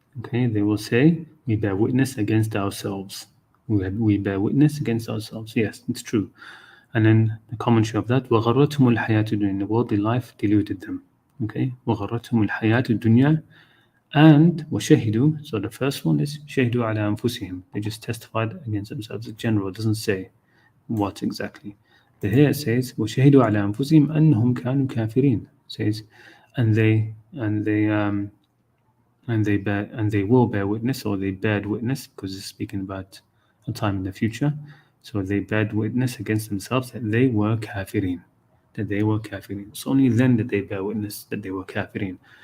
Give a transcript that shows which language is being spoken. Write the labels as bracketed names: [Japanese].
[English] Okay, they will say, we bear witness against ourselves. We bear witness against ourselves. Yes, it's true. And then the commentary of that, [Arabic] وَغَرَّتْهُمُ الْحَيَاةُ الدُّنْيَا. [English] The worldly life deluded them. Okay, [Arabic] وَغَرَّتْهُمُ الْحَيَاةُ الدُّنْيا. [English] And [Arabic] وَشَهِدُوا. [English] So the first one is [Arabic] شَهِدُوا عَلَى أَنفُسِهِم. [English] They just testified against themselves. In general, it doesn't say what exactly. But here it says, [Arabic] وَشَهِدُوا عَلَى أَنفُسِهِمْ أَنَّهُمْ كَانُوا كَافِرِينَ. [English] It says, and they will bear witness, or they bared witness, because it's speaking about a time in the future. So they bared witness against themselves that they were kafirin. It's only then that they bear witness that they were kafirin.